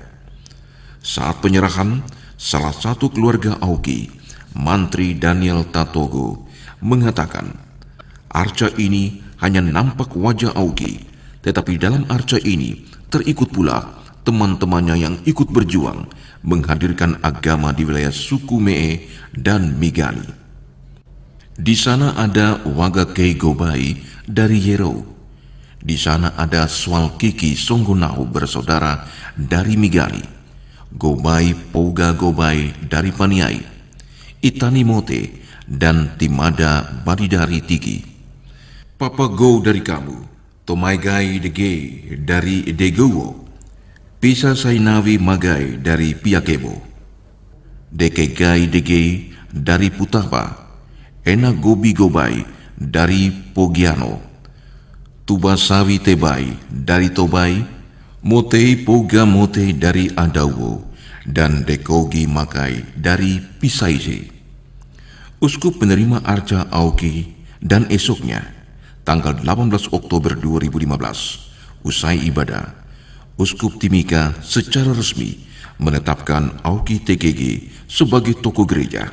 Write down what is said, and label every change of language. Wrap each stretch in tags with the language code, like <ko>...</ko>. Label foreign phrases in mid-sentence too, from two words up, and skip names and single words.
<id>Saat penyerahan, salah satu keluarga Auki, Mantri Daniel Tatogo, mengatakan, arca ini hanya nampak wajah Auki, tetapi dalam arca ini terikut pula teman-temannya yang ikut berjuang menghadirkan agama di wilayah suku Mee dan Migali. Di sana ada Wagakei Gobai dari Yero. Di sana ada Swalkiki Songgonau bersaudara dari Migali. Gobai Pouga Gobai dari Paniai, Itani Mote, dan Timada Badidari Tiki. Papa Go dari kamu, Tomaigai Dege dari Degowo, Pisa Sainawi Magai dari Piakebo, Dekegai Dege dari Putapa, Ena Gobi Gobai dari Pogiano, Tubasawi Tebai dari Tobai, Motei Poga Mote dari Adawo, dan Dekogi Makai dari Pisaise. Uskup menerima arca Auki dan esoknya, tanggal 18 Oktober 2015, usai ibadah, Uskup Timika secara resmi menetapkan Auki TKG sebagai tokoh gereja.</id>